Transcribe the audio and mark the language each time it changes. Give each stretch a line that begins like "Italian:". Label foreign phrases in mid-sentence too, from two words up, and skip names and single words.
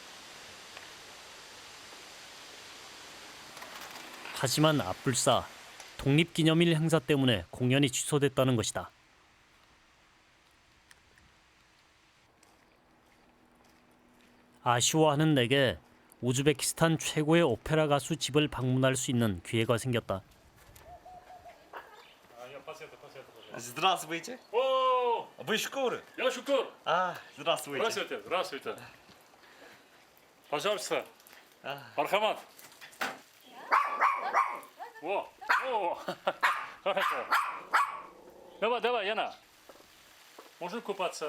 Korean: 하지만 앞불사 독립기념일 행사 때문에 공연이 취소됐다는 것이다. 아쉬워하는 내게 우즈베키스탄 최고의 오페라 가수 집을 방문할 수 있는 기회가 생겼다.
Russian: Здравствуйте. 오, Вы Шукур? Я Шукур. Здравствуйте. Здравствуйте, здравствуйте. Пожалуйста. Мархамат. О, о, хорошо. давай, Яна. можно купаться?